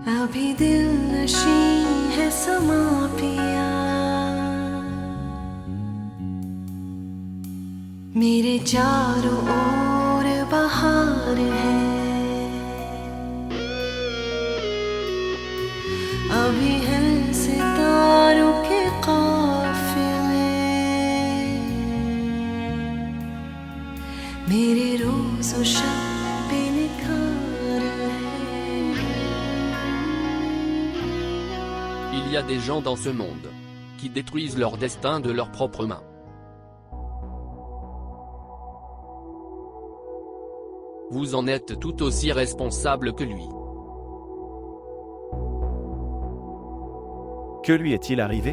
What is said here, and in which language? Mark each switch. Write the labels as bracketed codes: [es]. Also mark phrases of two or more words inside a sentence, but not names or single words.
[hi] अभी दिल नशी है समा पिया मेरे चारों ओर बहार है अभी है सितारों के काफिले मेरे रोज़ और शब पे निखार है [fr] Il y a des gens dans ce monde qui détruisent leur destin de leurs propres mains. Vous en êtes tout aussi responsable que lui. Que lui est-il arrivé?